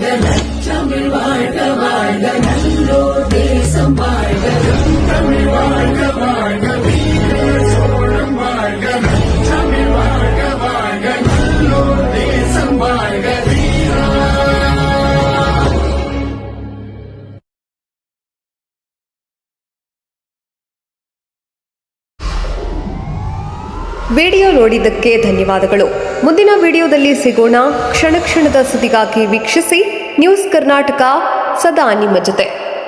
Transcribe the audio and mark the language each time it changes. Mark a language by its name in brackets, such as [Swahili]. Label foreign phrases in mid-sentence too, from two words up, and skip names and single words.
[Tamil] நற்றமிழ் வாழ்க வாழ்க நல்லோர் தேசம் வாழ்க தமிழ் வாழ்க வாழ்க வீர சோழம் வாழ்க நற்றமிழ் வாழ்க வாழ்க நல்லோர் தேசம் வாழ்க வீரா. [Kannada] ವಿಡಿಯೋ ನೋಡಿದ್ದಕ್ಕೆ ಧನ್ಯವಾದಗಳು. ಮುಂದಿನ ವಿಡಿಯೋದಲ್ಲಿ ಸಿಗೋಣ. ಕ್ಷಣ ಕ್ಷಣದ ಸುದ್ದಿಗಾಗಿ ವೀಕ್ಷಿಸಿ ನ್ಯೂಸ್ ಕರ್ನಾಟಕ, ಸದಾ ನಿಮ್ಮ ಜೊತೆ.